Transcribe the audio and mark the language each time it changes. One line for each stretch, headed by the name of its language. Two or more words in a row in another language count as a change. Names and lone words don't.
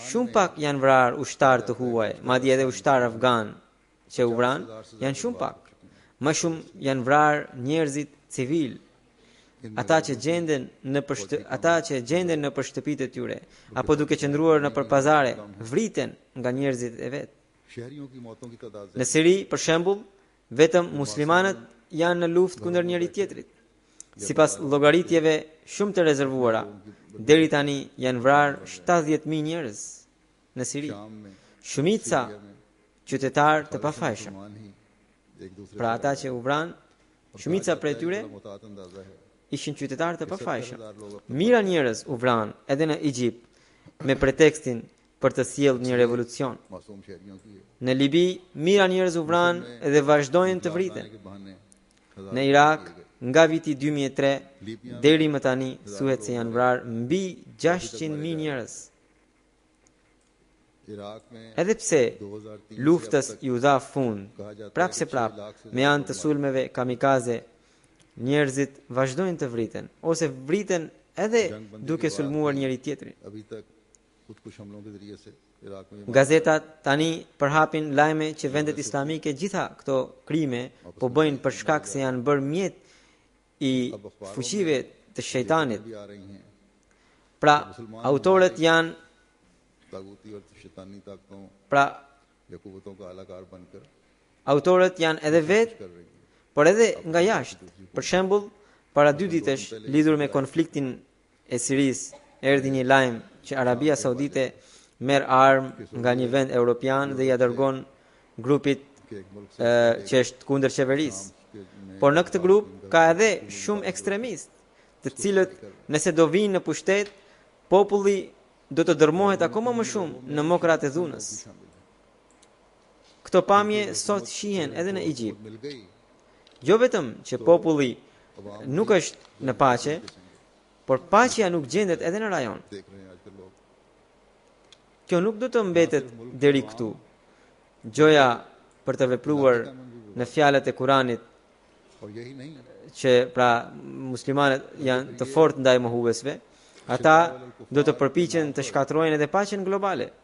Albanian: Shumë pak janë vrarë ushtar të huaj, madje edhe ushtar afgan që u vran, janë shumë pak. Më shumë janë vrarë njerëzit civil, ata që gjenden në shtëpitë e tyre, apo duke qëndruar në pazare, vriten nga njerëzit e vet.
Urdu: شہریوں کی موتوں کی تعداد
Albanian: Në Siri, për shembull, vetëm muslimanët janë në luftë kundër njëri tjetrit. Sipas llogaritjeve shumë të rezervuara, deri tani janë vrarë 70.000 njerëz në Siri.
Urdu: شام میں
Albanian: Shumica qytetarë të pafajshëm.
Urdu: مسلمان ہی ایک دوسرے
Albanian: Pra ata që u vran, shumica prej tyre
Urdu: متات اندازہ ہے.
Albanian: ishin qytetarë të pafajshëm. Mira njerëz u vran edhe në Egjipt me pretekstin për të sjellë një revolucion.
Urdu: معصوم شہریوں کی ہے.
Albanian: Në Libi, mira njerëz u vran dhe vazhdojnë të vriten.
Urdu: کے بہانے
Albanian: Në Irak, nga viti 2003 deri më tani thuhet se janë vrarë mbi 600.000 njerëz.
Urdu: عراق میں
Albanian: Edhe pse 2003 luftës i u dha fund, prap se prap, me anë të sulmeve kamikaze, njerëzit vazhdojnë të vriten, ose vriten edhe duke sulmuar njëri tjetrin.
Urdu: ابھی تک خودکش حملوں کے ذریعے سے عراق میں
Albanian: Gazetat tani përhapin lajme që vendet islamike gjitha këto krime po bëjnë për shkak se janë bërë mjet i fuqive të shejtanit.
Urdu: بھی آ رہی ہیں.
Albanian: Pra, autorët janë,
Urdu: طاغوتی اور شیطانی طاقتوں
Albanian: pra,
Urdu: یا قوتوں کا آلہ کار بن کر
Albanian: autorët janë edhe vetë,
Urdu: کر رہی ہیں.
Albanian: por edhe nga jashtë. Për shembull, para 2 ditësh lidhur me konfliktin e Sirisë, erdhi një lajm që Arabia Saudite merr armë nga një vend europian dhe ja dërgon grupit
Urdu: کہ ایک ملک
Albanian: që është kundër qeverisë.
Urdu: کے میں
Albanian: Por në këtë grup ka edhe shumë ekstremistë, të cilët nëse do vinë në pushtet, populli do të dërmohet akoma më shumë në mokrat e dhunës. Këto pamje sot shihen edhe në Egjipt.
Urdu: مل گئی.
Albanian: Jo vetëm që populli nuk është në paqe, por paqja nuk gjendet edhe në rajon.
Urdu: دیکھ رہے ہیں آج کل لوگ
Albanian: Kjo nuk do të mbetet deri këtu. gjoja për të vepruar në fjalët e Kuranit që pra muslimanët janë të fortë ndaj mohuesve, ata do të përpiqen të shkatërrojnë edhe paqen globale.